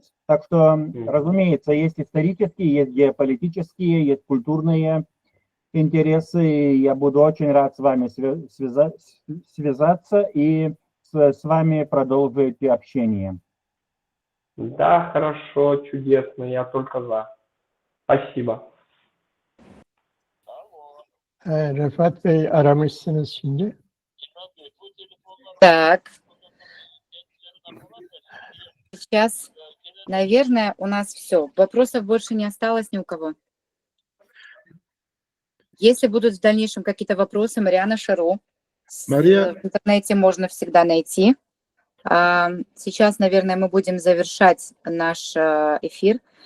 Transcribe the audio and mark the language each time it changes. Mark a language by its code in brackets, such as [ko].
[ru] Так что, разумеется, есть исторические, есть геополитические, есть культурные интересы. Я буду очень рад с вами связаться и с вами продолжить общение. Да, хорошо, чудесно, я только за. Спасибо. [tr] Refat Bey aramışsınız şimdi. [ru] Так. Сейчас, наверное, у нас все. Вопросов больше не осталось ни у кого. Если будут в дальнейшем какие-то вопросы, Мариана Шару Мария. в интернете можно всегда найти. Сейчас, наверное, мы будем завершать наш эфир.